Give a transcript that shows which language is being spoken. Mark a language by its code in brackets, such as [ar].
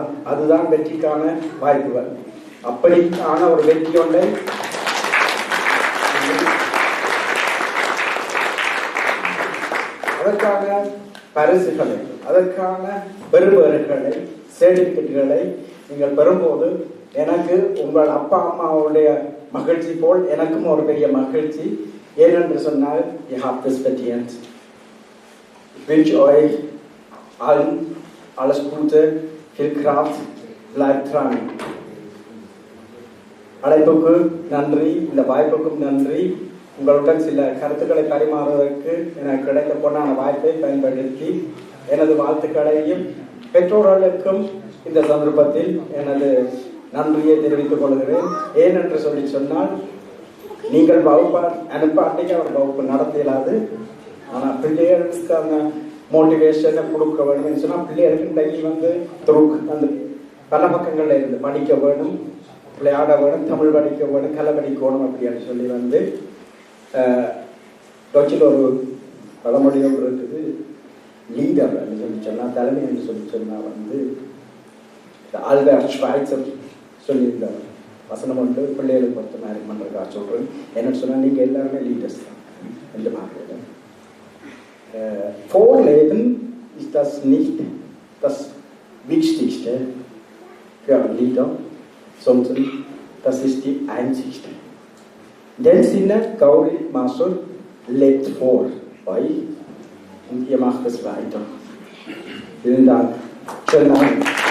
[ta] அதுதான் வெற்றிக்கான வாய்ப்புகள். அப்படிக்கான ஒரு வெற்றி ஒன்றை அதற்கான பரிசுகளை, அதற்கான பெறுபவர்களை, சர்டிபிகேட்டுகளை நீங்கள் பெறும்போது எனக்கு உங்கள் அப்பா அம்மாவுடைய மகிழ்ச்சி போல் எனக்கும் ஒரு பெரிய மகிழ்ச்சி. ஏனென்று சொன்னால், [de] ihr habt es verdient. Ich wünsche euch allen alles Gute, viel Kraft, bleibt dran. [ta] அழைப்புக்கு நன்றி, இந்த வாய்ப்புக்கும் நன்றி. உங்களுடன் சில கருத்துக்களை பரிமாறுவதற்கு எனக்கு கிடைக்க போன வாய்ப்பை பயன்படுத்தி எனது வாழ்த்துக்களையும் பெற்றோர்களுக்கும் இந்த சந்தர்ப்பத்தில் எனது நன்றியை தெரிவித்துக் கொள்கிறேன். ஏனென்று சொல்லி சொன்னால், நீங்கள் வகுப்பு அனுப்பாட்டிக்கு அவர் வகுப்பு நடத்த இயலாது. ஆனால் பிள்ளைகளுக்கு அந்த மோட்டிவேஷனை கொடுக்க வேண்டும் சொன்னால், பிள்ளைகளுக்கு டெய்லி வந்து அந்த பல பக்கங்களில் இருந்து படிக்க வேணும், விளையாட வேணும், தமிழ் படிக்க வேணும், கலை படிக்கணும் அப்படின்னு சொல்லி வந்து டொச்சில் ஒரு பழமொழி ஒன்று இருக்குது, லீடர் என்று சொல்லி சொன்னால், தலைமை என்று சொல்லி சொன்னால் வந்து ஆல்பர்ட் ஷ்வைட்சர் சொல்லியிருந்தார். வசனம் ஒன்று பிள்ளைகளுக்கு பொறுத்த மாதிரி பண்ணுறதுக்காக சொல்கிறேன். என்னன்னு சொன்னால், நீங்கள் எல்லாருமே லீடர்ஸ் தான் என்று பார்க்கிறேன். [de] Vorleben ist das nicht das Wichtigste für einen Leader, sondern das ist die einzigste. In dem Sinne, Gauri Master lebt vor euch und ihr macht es weiter. Vielen Dank. Schönen Abend.